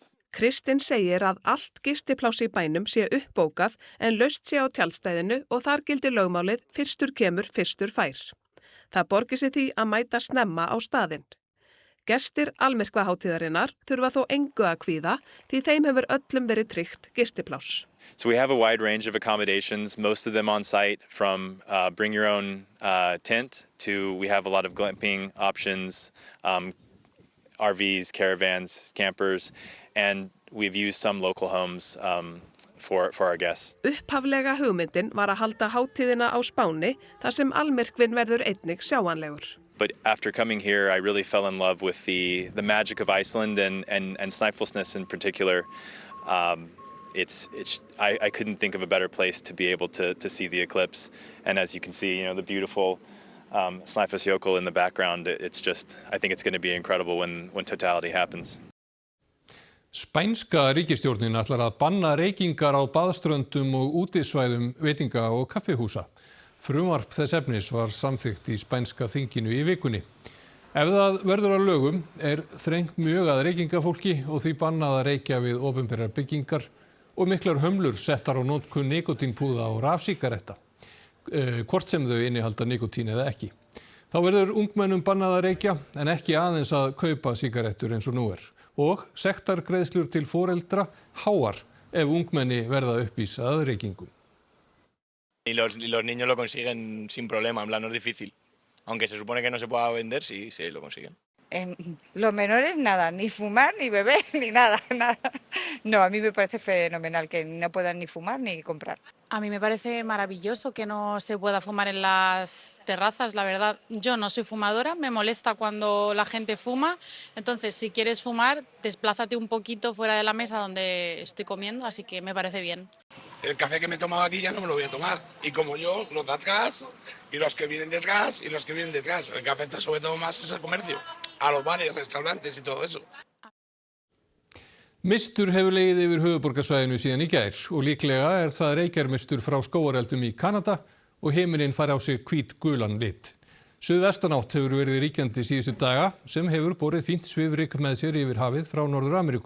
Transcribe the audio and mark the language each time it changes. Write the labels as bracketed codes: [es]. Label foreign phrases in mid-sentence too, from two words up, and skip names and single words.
[is] Kristinn segir að allt gistipláss í bænum sé uppbókað en laust sé á tjaldstæðinu og þar gildir lögmálið fyrstur kemur, fyrstur fær. Það borgi sig því að mæta snemma á staðinn. Gestir almyrkvahátíðarinnar þurfa þó engu að kvíða því þeim hefur öllum verið tryggt gistipláss. [en] So we have a wide range of accommodations, most of them on site, from bring your own tent to we have a lot of glamping options, RVs, caravans, campers, and we've used some local homes for our guests. [is] Upphaflega hugmyndin var að halda hátíðina á Spáni þar sem almyrkvinn verður einnig sjáanlegur. [en] But after coming here, I really fell in love with the magic of Iceland and Snæfellsnes in particular. I couldn't think of a better place to be able to see the eclipse. And as you can see, the beautiful Snæfellsjökull in the background. I think it's going to be incredible when totality happens. [is] Spænska ríkisstjórnin ætlar að banna reykingar á baðströndum og útisvæðum veitinga- og kaffihúsa. Frumvarp þess efnis var samþykkt í spænska þinginu í vikunni. Ef það verður að lögum þrengt mjög að reykingafólki og því bannað að reykja við opinberar byggingar og miklar hömlur settar á notkun nikótínpúða og rafsígaretta, hvort sem þau innihalda nikótín eða ekki. Þá verður ungmennum bannað að reykja en ekki aðeins að kaupa sígarettur eins og nú og sektargreiðslur til foreldra háar ef ungmenni verða uppvís að reykingum. [es] Y los niños lo consiguen sin problema, en plan no es difícil. Aunque se supone que no se pueda vender, sí lo consiguen. Los menores nada, ni fumar, ni beber, ni nada. No, a mí me parece fenomenal que no puedan ni fumar ni comprar. A mí me parece maravilloso que no se pueda fumar en las terrazas, la verdad. Yo no soy fumadora, me molesta cuando la gente fuma. Entonces, si quieres fumar, desplázate un poquito fuera de la mesa donde estoy comiendo, así que me parece bien. El café que me tomaba aquí ya no me lo voy a tomar. Y como yo, los de atrás, y los que vienen detrás, y los que vienen detrás. El café está sobre todo más es el comercio, a los bares, restaurantes y todo eso. [is] Mistur hefur legið yfir höfuðborgarsvæðinu síðan í gær og líklega það reykjarmistur frá skógareldum í Kanada og himinninn fær á sig hvít-gulan lit. Suðvestanátt hefur verið ríkjandi síðustu daga sem hefur borið fínt svifryk með sér yfir hafið frá Norður-Ameríku.